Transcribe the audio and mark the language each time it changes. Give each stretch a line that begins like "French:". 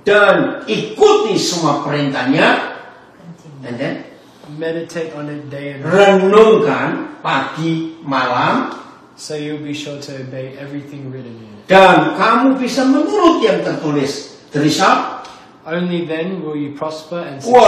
Indonesian: Dan ikuti semua perintahnya.
English: And then meditate on it day and night.
Indonesian: Renungkan pagi malam.
English: So you'll be sure to obey everything written in it.
Indonesian: Dan kamu bisa menurut yang tertulis. Terisa?
English: Only then will you prosper and succeed.